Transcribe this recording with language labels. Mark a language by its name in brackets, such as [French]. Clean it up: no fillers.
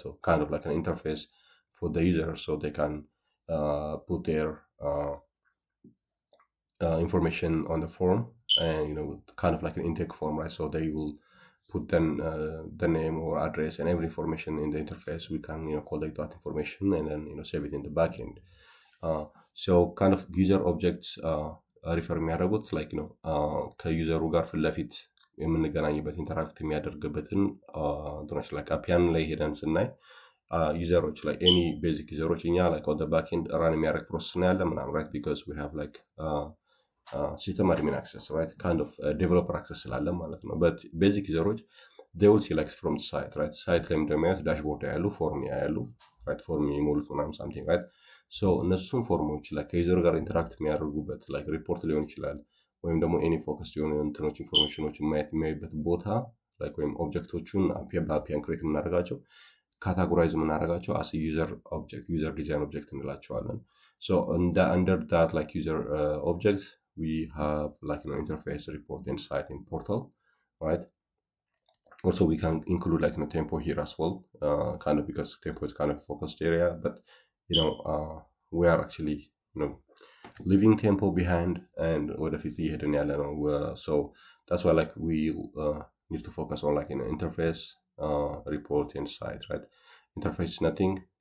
[English] So kind of like an interface for the user, so they can put their information on the form, and kind of like an intake form, right? So they will put then the name or address and every information in the interface. We can collect that information and then save it in the backend. So kind of user objects [Amharic] ሪፈር የሚያደርጉት like ከዩዘሩ ጋር ፊት ለፊት የምንገናኝበት ኢንተራክት የሚያደርግበትን እንትኖች like አፒያን ላይ ሄደን ስናይ ዩዘሮች ላይ ኤኒ ቤዚክ ዩዘሮች እኛ like [English] on the backend [Amharic] ራን የሚያደርግ ፕሮሰስ ነው ያለ ምናምን, right? [English] Because we have like system admin access, right? Kind of developer access [Amharic] ስላለ ማለት ነው። [English] but basic ዩዘሮች they will see like from the site, right? [Amharic] site ላይ እንደሚያዩት ዳሽቦርድ ያሉ ፎርም ያሉ, right? ፎርም የሚሞሉት ምናምን [English] something, right? [Amharic] ሶ እነሱን ፎርሞች ላይ ከዩዘር ጋር ኢንተራክት የሚያደርጉበት like ሪፖርት ሊሆን ይችላል ወይም ደግሞ ኤኒ ፎከስ የሆኑ እንትኖች ኢንፎርሜሽኖች ማየት የሚያዩበት ቦታ like ወይም ኦብጀክቶቹን በአፒያን ክሬት የምናደርጋቸው ካታጎራይዝ የምናደርጋቸው [English] as a user object, user design object [Amharic] እንላቸዋለን። [English] so under that like user object we have like interface, report, and site in portal, right? Also we can include like tempo here as well, kind of because tempo is kind of focused area, but we are actually leaving tempo behind and [Amharic] ወደፊት እየሄድን ያለ ነው። [English] so that's why like we need to focus on like interface, report, and site, right? Interface is nothing.